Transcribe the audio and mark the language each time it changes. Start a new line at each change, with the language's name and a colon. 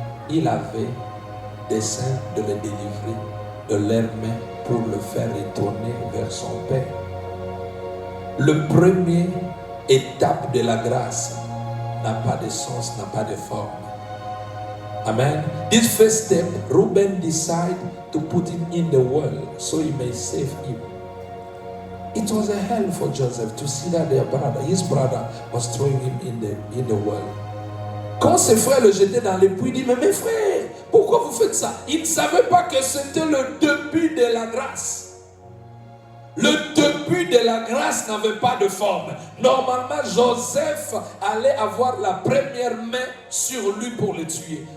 French: Il avait dessein de le délivrer de leurs mains pour le faire retourner vers son père. Le premier étape de la grâce n'a pas de sens, n'a pas de forme. Amen.
English: This first step, Reuben decided to put him in the world so he may save him. It was a hell for Joseph to see that his brother was throwing him in the world.
French: Quand ses frères le jetaient dans les puits, il dit, mais mes frères, pourquoi vous faites ça? Ils ne savaient pas que c'était le début de la grâce. Le début de la grâce n'avait pas de forme. Normalement, Joseph allait avoir la première main sur lui pour le tuer.